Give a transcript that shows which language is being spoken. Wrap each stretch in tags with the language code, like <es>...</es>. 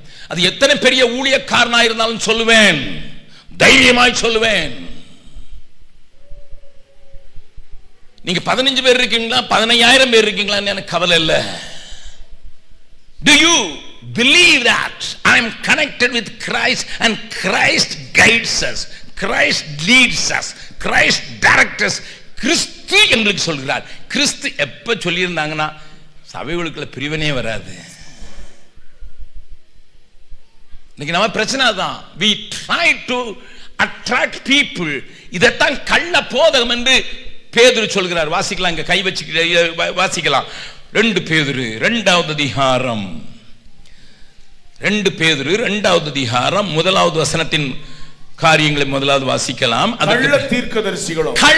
<ta>அது எத்தனை பெரிய ஊழியக்காரனா இருந்தாலும் சொல்லுவேன், தைரியமாய் சொல்லுவேன். நீங்க 15 பேர் இருக்கீங்களா 15,000 பேர் இருக்கீங்களா எனக்கு கவலை இல்லை.</ta> <en>Do you believe that I am connected with Christ and Christ guides us, Christ leads us, Christ directs us.</en> <ta>கிறிஸ்து எங்களுக்கு சொல்கிறார். கிறிஸ்து எப்ப சொல்லியிருந்தாங்கன்னா சபைகளுக்குள்ள பிரிவினே வராது. இன்னைக்கு நம்ம பிரச்சனை தான்.</ta> <en>We try to attract people.</en> <ta>இதைத்தான் கள்ள போதகம் என்று பேதுரு சொல்கிறார். வாசிக்கலாம், இங்க கை வச்சு வாசிக்கலாம். 2 பேதுரு 2வது அதிகாரம், 2 பேதுரு 2வது அதிகாரம் 1வது வசனத்தின் காரியங்களை முதலாவது வாசிக்கலாம். கள்ள தீர்க்கதரிசிகளும்</ta>